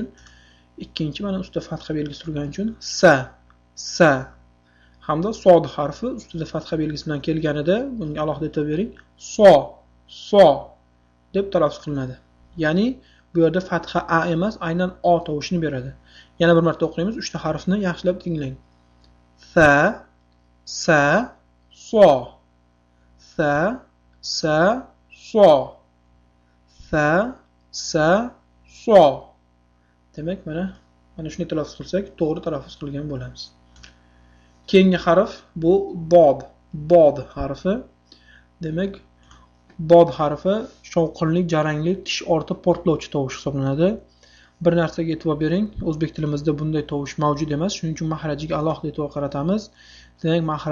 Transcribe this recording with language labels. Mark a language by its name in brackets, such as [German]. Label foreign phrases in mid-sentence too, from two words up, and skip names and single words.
[Uzbek] Ikkinchi mana ustida fatha belgisi turgani uchun sa. Hamda sod harfi ustida fatha belgisi bilan kelganida bunga alohida e'tibor bering. So deb talaffuz qilinadi. Ya'ni bu yerda fatha a emas, aynan o tovushini beradi. Yana bir marta o'qiymiz, 3 ta harfni yaxshilab tinglang. Sa, so. Sa, so. Demak, mana shunday talaffuz qilsak, to'g'ri talaffuz qilgan bo'lamiz. Keyingi harf bu bod harfi. Demak, bod harfi shovqinli, jarangli, tish orti portlovchi tovush hisoblanadi. Bir narsaga e'tibor bering, o'zbek tilimizda bunday tovush mavjud emas, shuning uchun mahrajiga alohida e'tibor qaratamiz.